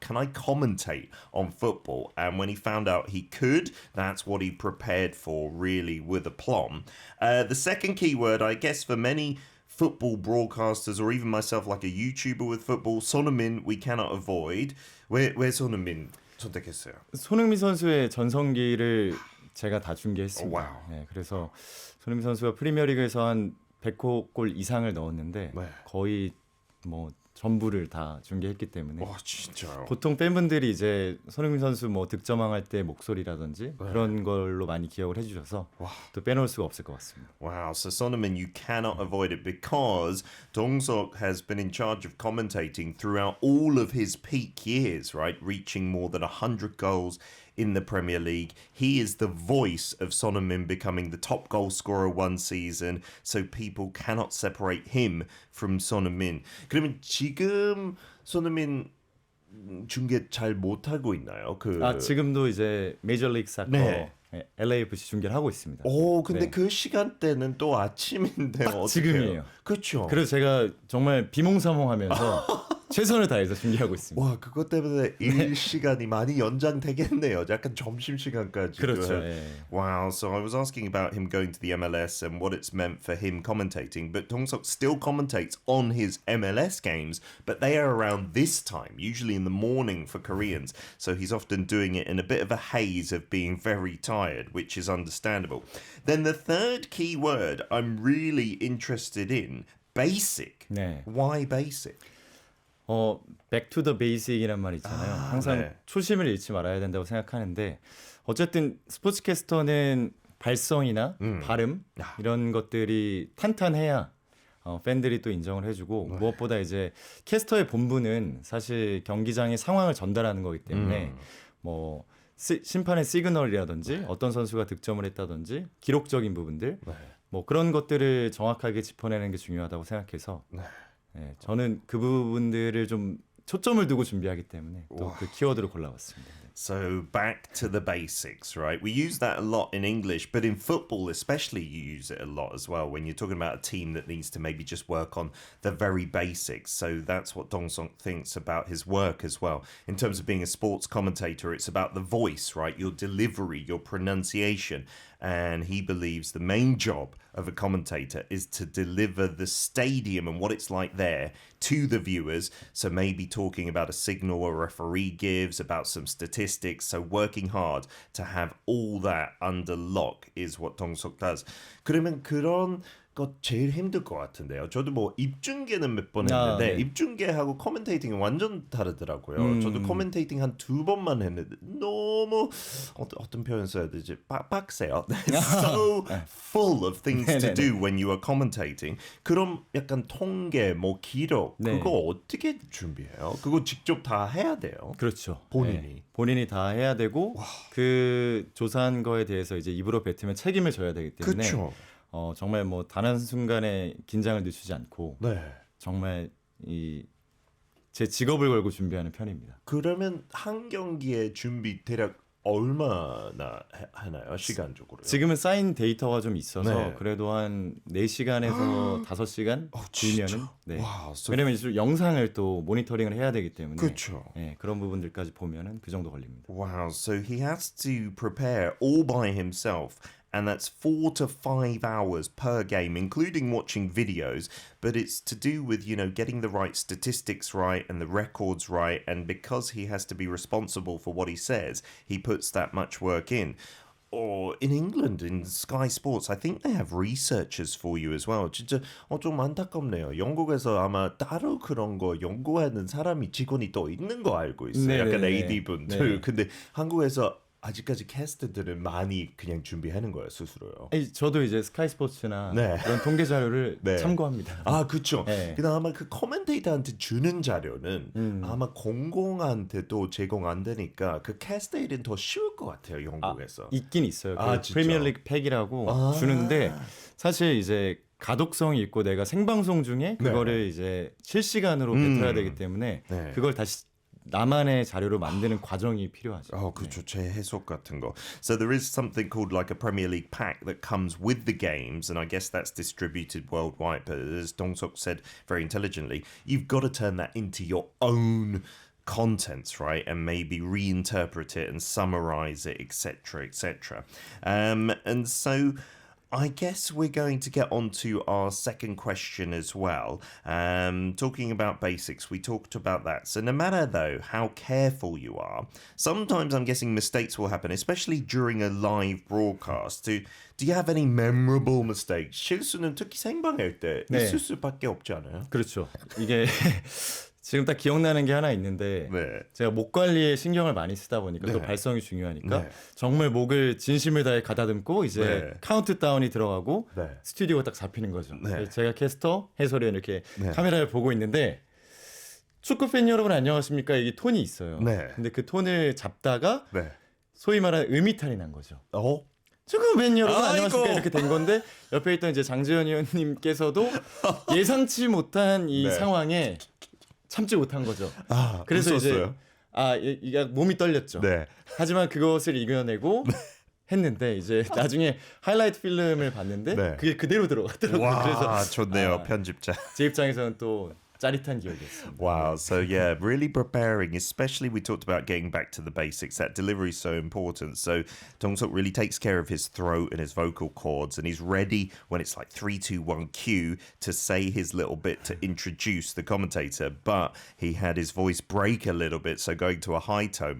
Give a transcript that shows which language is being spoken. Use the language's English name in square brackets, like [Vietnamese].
[English] Can I commentate on football? And when he found out he could, that's what he prepared for, really, with aplomb. The second keyword, I guess, for many football broadcasters or even myself, like a YouTuber with football, Son Heung-min, we cannot avoid. [Korean] 왜 Son Heung-min 선택했어요? 손흥민 선수의 전성기를 제가 다 중계했습니다. 와우. 네, 그래서 손흥민 선수가 프리미어리그에서 한 100골 이상을 넣었는데 네. 거의 뭐 전부를 다 중계했기 때문에 와, 진짜요? 보통 팬분들이 이제 손흥민 선수 뭐 득점왕할 때 목소리라든지 그런 걸로 많이 기억을 해주셔서 또 빼놓을 수가 없을 것 같습니다. [English] Wow, so Son Heung-min, you cannot avoid it because Dong-seok has been in charge of commentating throughout all of his peak years, right? Reaching more than 100 goals in the Premier League. He is the voice of Son Heung-min becoming the top goal scorer one season, so people cannot separate him from Son Heung-min. [Korean] 그러면 지금 Son Heung-min 중계 잘 못하고 있나요? 지금도 이제 메이저리그 사커 네. LAFC 중계를 하고 있습니다. 오, 근데 네. 그 시간대는 또 아침인데 어떡해요? 지금이에요. 그렇죠. 그래서 제가 정말 비몽사몽하면서 최선을 다해서 중계하고 있습니다. 와, 그것 때문에 일 시간이 많이 연장되겠네요. 약간 점심 시간까지. 그렇죠. 예. [English] Wow, so I was asking about him going to the MLS and what it's meant for him commentating, but Dong-seok still commentates on his MLS games, but they are around this time, usually in the morning for Koreans. So he's often doing it in a bit of a haze of being very tired, which is understandable. Then the third key word I'm really interested in, basic. [Korean] 네. [English] Why basic? back to the basic [Korean] 이란 말 있잖아요. 항상 네. 초심을 잃지 말아야 된다고 생각하는데 어쨌든 스포츠캐스터는 발성이나 발음 이런 것들이 탄탄해야 팬들이 또 인정을 해주고 무엇보다 이제 캐스터의 본분은 사실 경기장의 상황을 전달하는 거기 때문에 뭐 심판의 시그널이라든지 어떤 선수가 득점을 했다든지 기록적인 부분들 뭐 그런 것들을 정확하게 짚어내는 게 중요하다고 생각해서 네, 저는 그 부분들을 좀 초점을 두고 준비하기 때문에 또 그 키워드를 골라봤습니다. [English] So back to the basics, right? We use that a lot in English, but in football especially you use it a lot as well when you're talking about a team that needs to maybe just work on the very basics. So that's what Dong-seok thinks about his work as well. In terms of being a sports commentator, it's about the voice, right? Your delivery, your pronunciation. And he believes the main job of a commentator is to deliver the stadium and what it's like there to the viewers. So maybe talking about a signal a referee gives, about some statistics. So working hard to have all that under lock is what Dong-seok does. [Korean] 그러면 그런 것 제일 힘들 것 같은데요. 저도 뭐 입중계는 몇 번 했는데 네. 입중계하고 코멘테이팅은 완전 다르더라고요. 저도 코멘테이팅 한 2번만 했는데 너무 어떤 표현 써야 되지? 빡세요. [English] So full of things to do when you are commentating. [Korean] 그럼 약간 통계, 뭐 기록 네. 그거 어떻게 준비해요? 그거 직접 다 해야 돼요. 그렇죠. 본인이. 네, 본인이 다 해야 되고 그 조사한 거에 대해서 이제 입으로 뱉으면 책임을 져야 되기 때문에 그렇죠. 정말 뭐 단 한 순간에 긴장을 늦추지 않고 네. 정말 제 직업을 걸고 준비하는 편입니다. 그러면 한 경기의 준비 대략 얼마나 하나요? 시간적으로? 지금은 쌓인 데이터가 좀 있어서 네. 그래도 한 4시간에서 5시간 길면은 네. 와, 왜냐면 이제 영상을 또 모니터링을 해야 되기 때문에 그렇죠. 네, 그런 부분들까지 보면은 그 정도 걸립니다. [English] Wow, so he has to prepare all by himself. And that's 4 to 5 hours per game, including watching videos. But it's to do with, getting the right statistics right and the records right. And because he has to be responsible for what he says, he puts that much work in. Or in England, in Sky Sports, I think they have researchers for you as well. [Korean] 진짜 좀 안타깝네요. 영국에서 아마 따로 그런 거 연구하는 사람이 직원이 또 있는 거 알고 있어요. 약간 네네네. AD 분들. 네. 근데 한국에서 아직까지 캐스터들은 많이 그냥 준비하는 거예요 스스로요. 아니, 저도 이제 스카이 스포츠나 네. 그런 통계 자료를 네. 참고합니다. 아 그렇죠. 네. 그다음 아마 그 커멘테이터한테 주는 자료는 아마 공공한테도 제공 안 되니까 그 캐스터들은 더 쉬울 것 같아요 영국에서. 있긴 있어요. 아, 그 진짜? 프리미어리그 팩이라고 아. 주는데 사실 이제 가독성이 있고 내가 생방송 중에 그거를 네. 이제 실시간으로 뱉어야 되기 때문에 네. 그걸 다시 나만의 자료로 만드는 과정이 필요하죠. Oh, 그렇죠. 제 해석 같은 거. [English] So there is something called like a Premier League pack that comes with the games, and I guess that's distributed worldwide. But as Dong-Sok said very intelligently, you've got to turn that into your own contents, right? And maybe reinterpret it and summarize it, etc., etc. And so I guess we're going to get on to our second question as well. Talking about basics, we talked about that. So no matter, though, how careful you are, sometimes I'm guessing mistakes will happen, especially during a live broadcast. Do you have any memorable mistakes? [Korean] 실수는 특히 생방할 때 네. 있을 수밖에 없지 않아요? 그렇죠. 이게 지금 딱 기억나는 게 하나 있는데 네. 제가 목 관리에 신경을 많이 쓰다 보니까 또 네. 발성이 중요하니까 네. 정말 목을 진심을 다해 가다듬고 이제 네. 카운트다운이 들어가고 네. 스튜디오가 딱 잡히는 거죠. 네. 그래서 제가 캐스터, 해설위원 이렇게 네. 카메라를 보고 있는데 축구 팬 여러분 안녕하십니까? 이게 톤이 있어요. 네. 근데 그 톤을 잡다가 네. 소위 말하는 음이탈이 난 거죠. 어? 축구 팬 여러분 아이고. 안녕하십니까? 이렇게 된 건데 옆에 있던 이제 장지현 의원님께서도 예상치 못한 이 네. 상황에 참지 못한 거죠. 아, 그래서 웃었어요? 이제 이게 몸이 떨렸죠. 네. 하지만 그것을 이겨내고 했는데 이제 나중에 하이라이트 필름을 봤는데 네. 그게 그대로 들어갔더라고요. 와, 그래서 좋네요. 편집자. 제 입장에서는 또 짜릿한 기억이었습니다. [English] Wow. So yeah, really preparing, especially we talked about getting back to the basics. That delivery is so important. So Dong-Sok really takes care of his throat and his vocal cords, and he's ready when it's like 3, 2, 1 cue to say his little bit to introduce the commentator. But he had his voice break a little bit, so going to a high tone.